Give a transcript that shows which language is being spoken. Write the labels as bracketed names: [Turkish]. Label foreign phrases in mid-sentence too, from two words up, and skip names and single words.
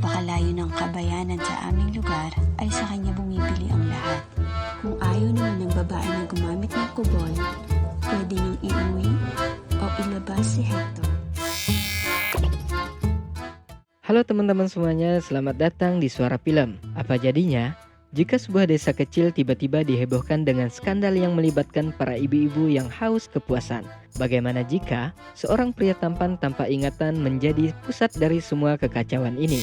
[Filipino] napakalayo ng kabayanan sa aming lugar ay sa kanya bumibili ang lahat. Kung ayaw naman ng babae na gumamit ng kubol, pwede nang iuwi o ilabas si Hector. [Indonesian] Halo teman-teman semuanya, selamat datang di Suara Film. Apa jadinya jika sebuah desa kecil tiba-tiba dihebohkan dengan skandal yang melibatkan para ibu-ibu yang haus kepuasan? Bagaimana jika seorang pria tampan tanpa ingatan menjadi pusat dari semua kekacauan ini?